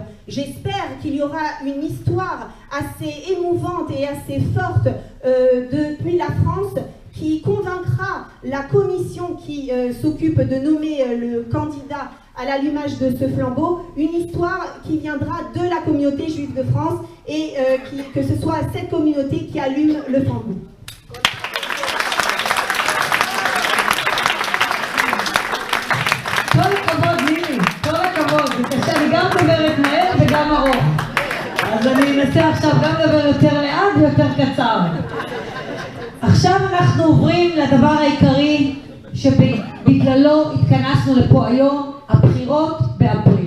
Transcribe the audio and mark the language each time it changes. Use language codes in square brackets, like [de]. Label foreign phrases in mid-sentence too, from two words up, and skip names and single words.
[fr] J'espère qu'il y aura une histoire assez émouvante et assez forte depuis la France qui convaincra la commission qui s'occupe de nommer le candidat à l'allumage de ce flambeau, une histoire qui viendra de la communauté juive de France et que ce soit cette communauté qui allume le flambeau. [he] כל הכבוד, נילי, כל הכבוד. בבקשה, אני גם מדברת מהר וגם ארוך. אז אני אנסה עכשיו גם לדבר יותר לאט ויותר קצר. עכשיו אנחנו עוברים לדבר העיקרי שבגללו התכנסנו לפה היום, הבחירות באפריל.